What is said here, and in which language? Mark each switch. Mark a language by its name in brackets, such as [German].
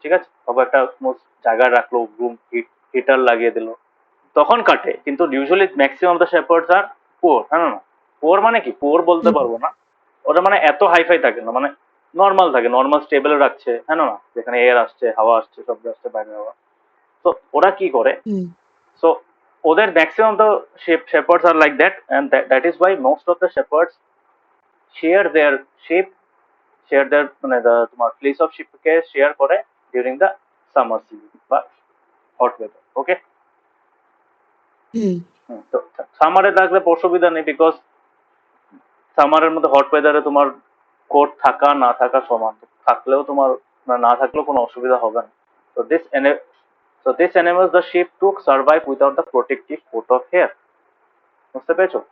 [Bangla] ঠিক আছে, তবে একটা জায়গায় রাখলো, রুম হিটার লাগিয়ে দিল, তখন কাটে। [English] কিন্তু usually maximum the shepherds are poor, [Bangla] হ্যাঁ না? পোর মানে কি, পোর বলতে হুম পারবো না, ওরা মানে এত হাইফাই থাকে না, মানে নর্মাল থাকে, নর্মাল স্টেবল রাখছে, হ্যাঁ না? যেখানে এয়ার আসছে, হাওয়া আসছে, সব আসছে, বাইরে হাওয়া। তো ওরা কি করে, হুম [English] so ওদের maximum the shepherds are like that, and that is why most of the shepherds share their sheep, share their মানে তোমার fleece of sheep [Bangla] K share করে [English] during the summer season বা hot weather. [Bangla] ওকে, হুম তো সামারে থাকলে অসুবিধা নেই, because সামারের মধ্যে hot ওয়েদারে তোমার কোট থাকা না থাকা সমান, থাকলেও তোমার না থাকলেও কোনো অসুবিধা হবে না। [English] তো this enables the sheep to survive without the protective coat of hair. [Bangla] বুঝতে পেরেছো?